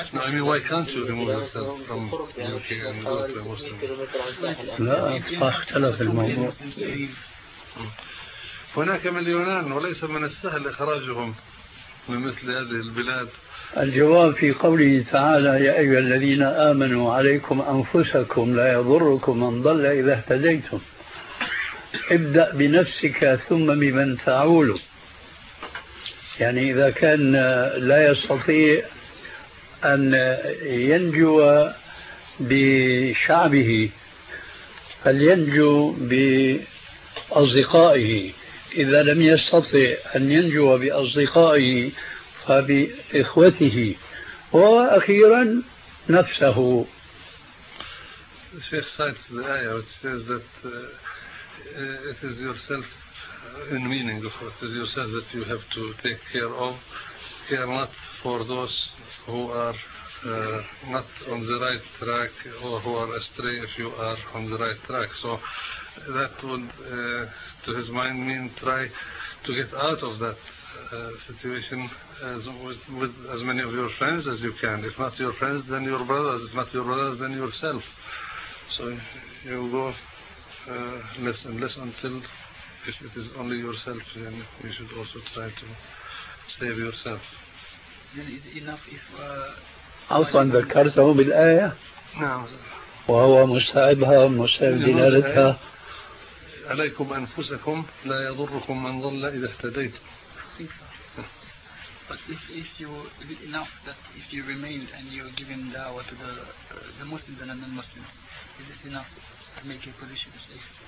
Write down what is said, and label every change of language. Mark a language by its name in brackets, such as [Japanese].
[English] I mean, why can't you remove yourself from UK and go to a Muslim? [Arabic] لا، اختلف الموضوع. هناك مليونان، وليس من السهل إخراجهم من مثل هذه البلاد. الجواب في قوله تعالى: يا أيها الذين آمنوا عليكم أنفسكم لا يضركم من ضل إذا اهتديتم ابدأ بنفسك ثم بمن تعول. يعني إذا كان لا يستطيع أن ينجو بشعبه فلينجو بأصدقائه، إذا لم يستطع أن ينجو بأصدقائه فبإخوته، وأخيرا نفسه. [English] الشيخ cites the ayah which says that it is yourself, in meaning of it is yourself that you have to take care of, care not for those who are not on the right track or who are astray if you are on the right track. So that would to his mind mean try to get out of that situation as with as many of your friends as you can. If not your friends, then your brothers. If not your brothers, then yourself. So you go less and less until if it is only yourself, then you should also try to save yourself. Then it enough if [Arabic] عفوا ذكرته بالآية. نعم. وهو مستعبها ومستعب دلالتها. عليكم أنفسكم لا يضركم من ضل إذا اهتديت. [English] But if you is it enough that if you remained and you given dawah to the Muslims and the non-Muslims, is this enough to make your position safe?